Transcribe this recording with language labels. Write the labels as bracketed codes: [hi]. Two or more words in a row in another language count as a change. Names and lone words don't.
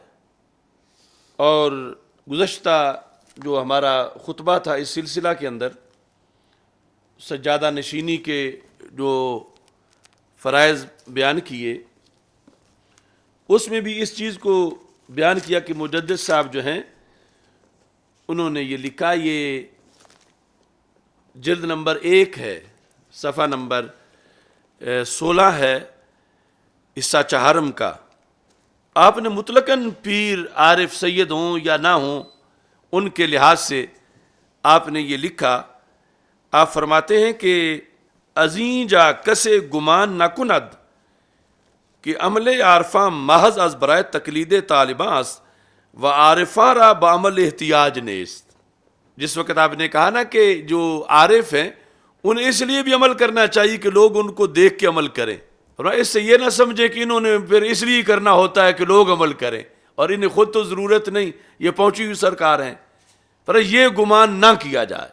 [ur] اور گزشتہ جو ہمارا خطبہ تھا اس سلسلہ کے اندر سجادہ نشینی کے جو فرائض بیان کیے, اس میں بھی اس چیز کو بیان کیا کہ مجدد صاحب جو ہیں انہوں نے یہ لکھا, یہ جلد نمبر 1 ہے, صفحہ نمبر 16 ہے, حصہ چہارم کا. آپ نے مطلقاً پیر عارف سید ہوں یا نہ ہوں ان کے لحاظ سے آپ نے یہ لکھا. آپ فرماتے ہیں کہ [fa] ازیں جا کسے گمان نہ کند کہ عمل عارفاں محض از برائے تقلید طالباں است و عارفاں را بعمل احتیاج نیست. [ur] جس وقت آپ نے کہا نا کہ جو عارف ہیں انہیں اس لیے بھی عمل کرنا چاہیے کہ لوگ ان کو دیکھ کے عمل کریں, اور اس سے یہ نہ سمجھے کہ انہوں نے پھر اس لیے کرنا ہوتا ہے کہ لوگ عمل کریں اور انہیں خود تو ضرورت نہیں, یہ پہنچی ہوئی سرکار ہیں. پر یہ گمان نہ کیا جائے.